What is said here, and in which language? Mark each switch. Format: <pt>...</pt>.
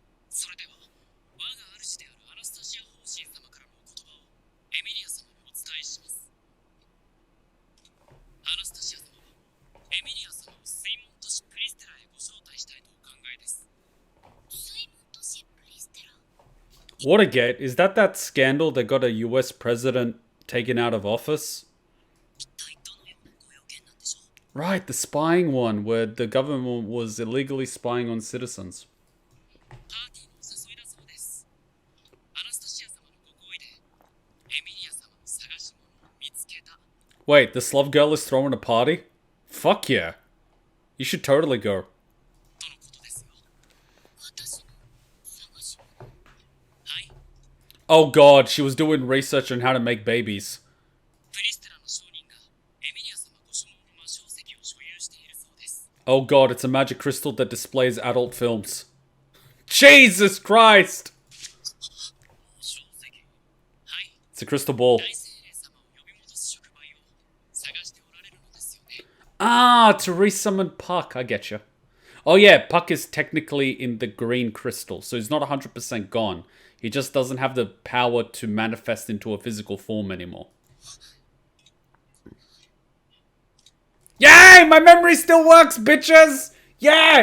<ja>それでは我が主であるアナスタシア法神様からのお言葉をエミリア様にお伝えします。アナスタシア様はエミリア様を水門都市プリステラへご招待したいとお考えです。水門都市プリステラ。</ja> <en>Watergate, is that scandal that got a US president taken out of office?</en> <ja>一体どのようなご用件なんでしょう。</ja> <en>Right, the spying one, where the government was illegally spying on citizens.</en> <ja>パーティーのお誘いだそうです。アナスタシア様のご好意でエミリア様の探し物を見つけた。</ja> <en>Wait, the Slav girl is throwing a party? Fuck yeah. You should totally go.</en> <ja>とのことですよ。私の探し物。はい。</ja> <en>Oh god, she was doing research on how to make babies.</en> <ja>プリステラの商人がエミリア様ご所望の魔晶石を所有しているそうです。</ja> <en>Oh god, it's a magic crystal that displays adult films. Jesus Christ!</en> <ja>魔晶石。はい。</ja> <en>It's a crystal ball.</en> <ja>大精霊様を呼び戻す触媒を探してお</ja> <en>Ah, to resummon Puck. I get you. Oh yeah, Puck is technically in the green crystal, so he's not 100% gone. He just doesn't have the power to manifest into a physical form anymore. Yay! My memory still works, bitches! Yeah!</en>